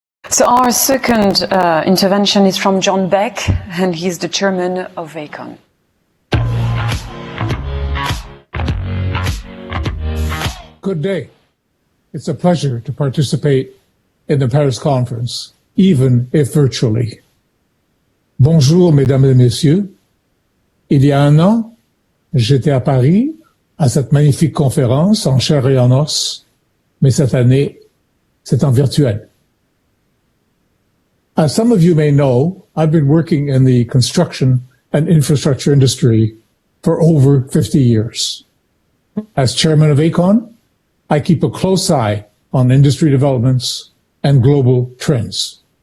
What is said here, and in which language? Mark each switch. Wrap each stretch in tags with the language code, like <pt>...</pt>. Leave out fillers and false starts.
<en>So our second intervention is from John Beck, and he's the chairman of AECON. Good day. It's a pleasure to participate in the Paris conference, even if virtually.</en> <fr>Bonjour, mesdames et messieurs. Il y a un an, j'étais à Paris, à cette magnifique conférence en chair et en os, mais cette année, c'est en virtuel.</fr> <en>As some of you may know, I've been working in the construction and infrastructure industry for over 50 years. As chairman of AECON, I keep a close eye on industry developments and global trends.</en>